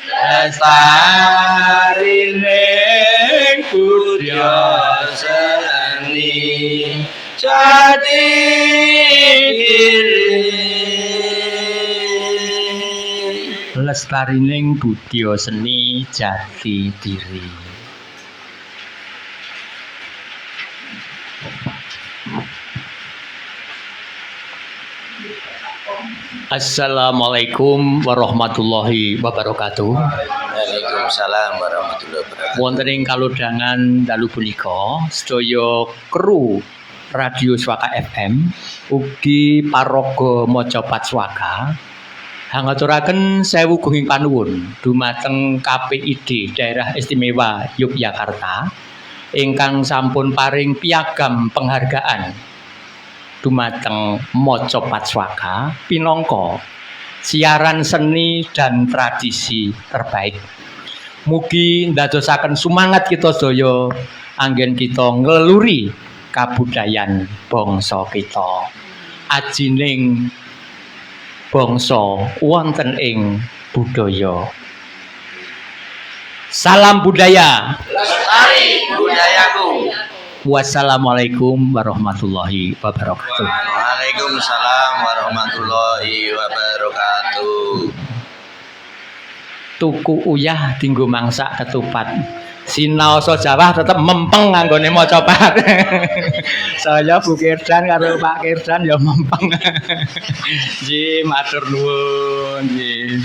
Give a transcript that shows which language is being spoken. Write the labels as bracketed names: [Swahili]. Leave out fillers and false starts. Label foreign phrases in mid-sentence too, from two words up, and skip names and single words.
[Javanese] lestarining budya seni jati diri lestarining budya seni jati diri. [Arabic] السلام عليكم ورحمة الله وبركاته. وعليكم السلام ورحمة الله وبركاته. [Javanese] Wonten ing kalodhangan dalu punika sedaya kru Radio Swaka FM ugi paraga macapat swaka ngaturaken sewu gunging panuwun dumateng KPID Daerah Istimewa Yogyakarta ingkang sampun paring [Indonesian] piagam penghargaan [Javanese] dumateng macapat swaka pinangka [Indonesian] siaran seni dan tradisi terbaik. [Javanese] Mugi ndadosaken sumangat kita sedaya anggen kita ngleluri kabudayan bangsa kita. Ajining bangsa wonten ing budaya. Salam budaya. Lestari budayaku. [Arabic] والسلام عليكم ورحمة الله وبركاته. وعليكم السلام ورحمة الله وبركاته. [Javanese] Tuku uyah dinggo mangsak ketupat. Sinaosa Jawa tetep mempeng nganggone macapat. Saya Bu Kirdan karo Pak Kirdan ya mempeng. Nggih, matur nuwun nggih.